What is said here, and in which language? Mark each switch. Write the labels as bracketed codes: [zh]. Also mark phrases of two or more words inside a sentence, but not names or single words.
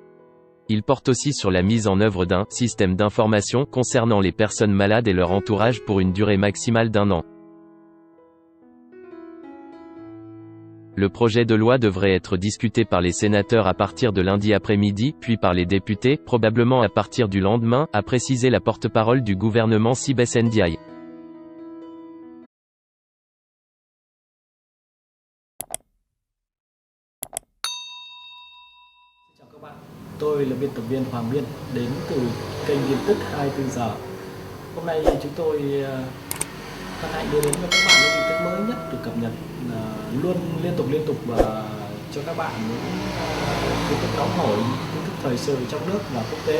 [fr] Il porte aussi sur la mise en œuvre d'un système d'information concernant les personnes malades et leur entourage pour une durée maximale d'1 an. Le projet de loi devrait être discuté par les sénateurs à partir de lundi après-midi, puis par les députés, probablement à partir du lendemain, a précisé la porte-parole du gouvernement Sibeth Ndiaye. [vi] Chào các bạn, tôi là biên tập viên Hoàng Biên đến từ kênh tin tức 24 giờ. Hôm nay chúng tôi hân hạnh đưa đến cho các bạn những tin tức mới nhất được cập nhật luôn liên tục và cho các bạn những tin tức nóng hổi, tin tức thời sự trong nước và quốc tế.